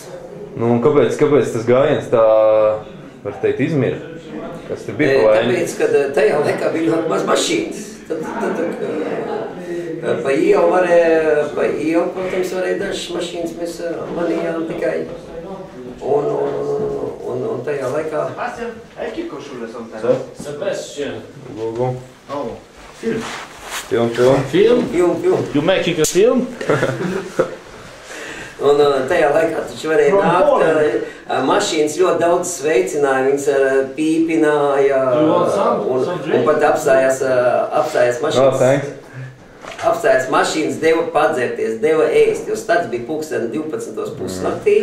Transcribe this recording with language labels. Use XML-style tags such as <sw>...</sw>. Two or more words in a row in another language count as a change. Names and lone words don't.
<lv>Un kāpēc tas gājiens tā, var teikt, izmira? Kas tur bija pa vaini? Tāpēc, kad tajā laikā bija ļoti maz mašīnas. Pa ielu, protams, varēja dažas mašīnas, mēs manījām tikai. Un tajā laikā... Які кошули сам? Це без ще.</lv> <en>Film. Film. You making a film?</en> <lv>Un tajā laikā taču varēja nākt, mašīnas ļoti daudz sveicināja, viņas pīpināja un pat apstājās mašīnas. Apstājās mašīnas, deva padzerties, deva ēst, jo stats bija pulksteni 12:30 naktī.</lv>